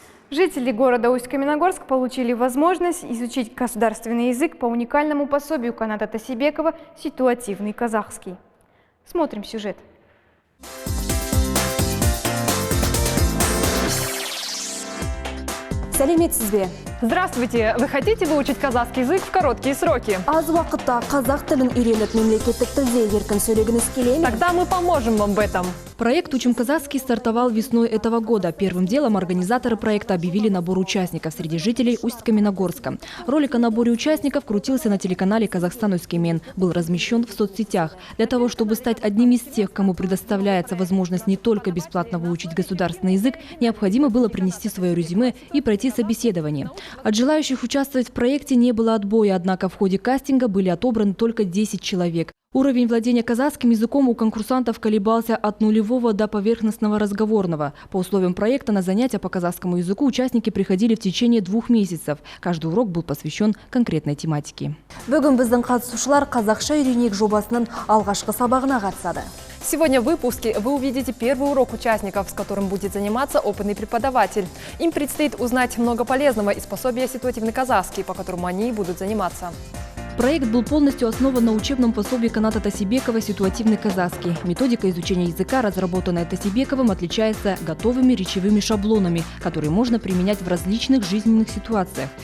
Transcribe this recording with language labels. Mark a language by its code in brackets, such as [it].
[ru] Жители города Усть-Каменогорск получили возможность изучить государственный язык по уникальному пособию Каната Тасибекова «Ситуативный казахский». Смотрим сюжет. [kk] Сәлеметсіз. [ru] Здравствуйте! Вы хотите выучить казахский язык в короткие сроки? [kk] Аз уақытта қазақ тілін үйреніп мемлекеттік тілде еркін сөйлегіңіз келе ме? [ru] Тогда мы поможем вам в этом. Проект «Учим казахский» стартовал весной этого года. Первым делом организаторы проекта объявили набор участников среди жителей Усть-Каменогорска. Ролик о наборе участников крутился на телеканале «Казахстан Усть-Камен», был размещен в соцсетях. Для того, чтобы стать одним из тех, кому предоставляется возможность не только бесплатно выучить государственный язык, необходимо было принести свое резюме и пройти собеседование. От желающих участвовать в проекте не было отбоя, однако в ходе кастинга были отобраны только 10 человек. Уровень владения казахским языком у конкурсантов колебался от нулевого до поверхностного разговорного. По условиям проекта на занятия по казахскому языку участники приходили в течение 2 месяцев. Каждый урок был посвящен конкретной тематике. [kk] Бүгін біздің қатысушылар қазақша үйренейік жобасының алғашқы сабағына қатысады. [ru] Сегодня в выпуске вы увидите первый урок участников, с которым будет заниматься опытный преподаватель. Им предстоит узнать много полезного из пособия «Ситуативный казахский», по которому они будут заниматься. Проект был полностью основан на учебном пособии Каната Тасибекова «Ситуативный казахский». Методика изучения языка, разработанная Тасибековым, отличается готовыми речевыми шаблонами, которые можно применять в различных жизненных ситуациях.